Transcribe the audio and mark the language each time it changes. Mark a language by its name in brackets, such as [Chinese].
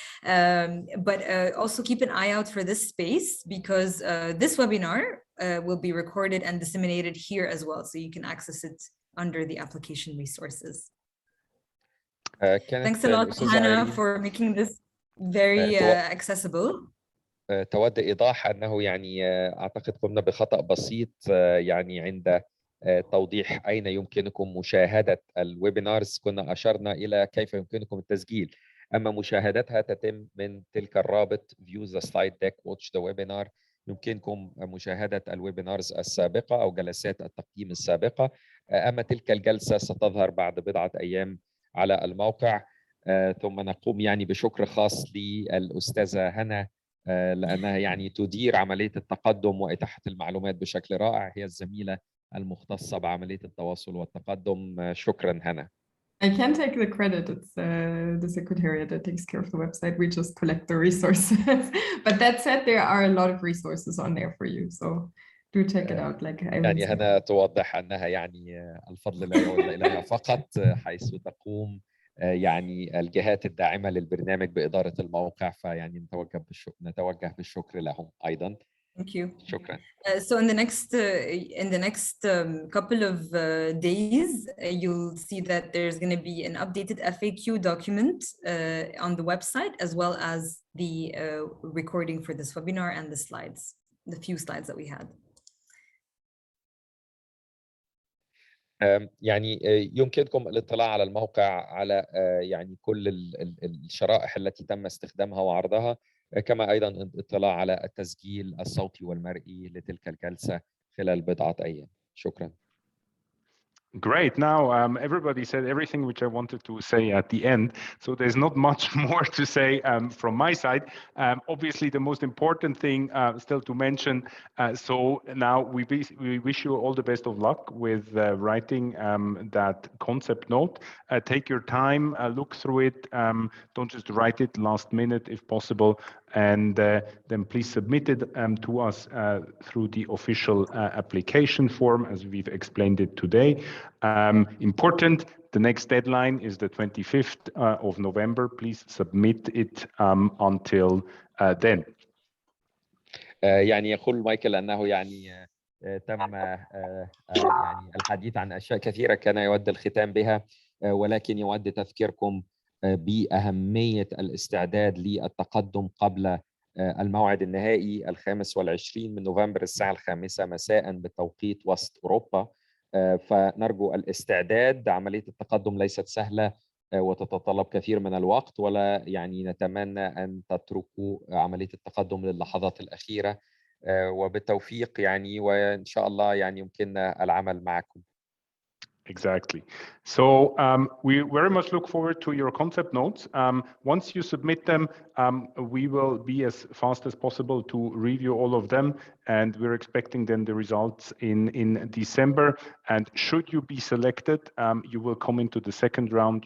[English] But also keep an eye out for this space, because this webinar will be recorded and disseminated here as well, so you can access it under the application resources. Thanks a lot, Hannah, for making this very accessible. [Arabic] تود إيضاح أنه يعني أعتقد قمنا بخطأ بسيط يعني عند توضيح أين يمكنكم مشاهدة الويبينارز. كنا أشرنا إلى كيف يمكنكم التسجيل، أما مشاهدتها تتم من تلك الرابط [English] view the slide deck watch the webinar. [Arabic] يمكنكم مشاهدة الويبينارز السابقة أو جلسات التقييم السابقة، أما تلك الجلسة ستظهر بعد بضعة أيام على الموقع. ثم نقوم يعني بشكر خاص للأستاذة هنا لأنها يعني تدير عملية التقدم وإتاحة المعلومات بشكل رائع. هي الزميلة المختصة بعملية التواصل والتقدم. شكرا هنا. [English] I can't take the credit. It's the secretariat that takes care of the website. We just collect the resources. But that said, there are a lot of resources on there for you. So do check it out. Like I [Arabic] يعني هنا توضح أنها يعني الفضل لا يعود إليها فقط، حيث تقوم يعني الجهات الداعمة للبرنامج بإدارة الموقع، فيعني نتوجه بالشكر لهم أيضا. [English] Thank you. [Arabic] شكرا. [English] So in the next couple of days, you'll see that there's going to be an updated FAQ document on the website, as well as the recording for this webinar and the slides, the few slides that we had. [Arabic] يعني يمكنكم الاطلاع على الموقع على يعني كل الشرائح التي تم استخدامها وعرضها، كما أيضا الاطلاع على التسجيل الصوتي والمرئي لتلك الجلسة خلال بضعة أيام. شكرا. [English] Great. Now, everybody said everything which I wanted to say at the end, so there's not much more to say from my side. Obviously, the most important thing still to mention, so now we wish you all the best of luck with writing that concept note. Take your time, look through it, don't just write it last minute if possible, and then please submit it to us through the official application form as we've explained it today. Important, the next deadline is the 25th of November. Please submit it until then. [Arabic] يعني يقول مايكل أنه يعني تم يعني الحديث عن أشياء كثيرة كان يود الختام بها، ولكن يود تذكيركم بأهمية الاستعداد للتقدم قبل الموعد النهائي 25 من نوفمبر الساعة 5 مساء بتوقيت وسط أوروبا. فنرجو الاستعداد. عملية التقدم ليست سهلة وتتطلب كثير من الوقت، ولا يعني نتمنى أن تتركوا عملية التقدم للحظات الأخيرة، وبالتوفيق يعني، وإن شاء الله يعني يمكننا العمل معكم. [English] Exactly. So we very much look forward to your concept notes. Once you submit them, we will be as fast as possible to review all of them, and we're expecting then the results in December. And should you be selected, you will come into the second round.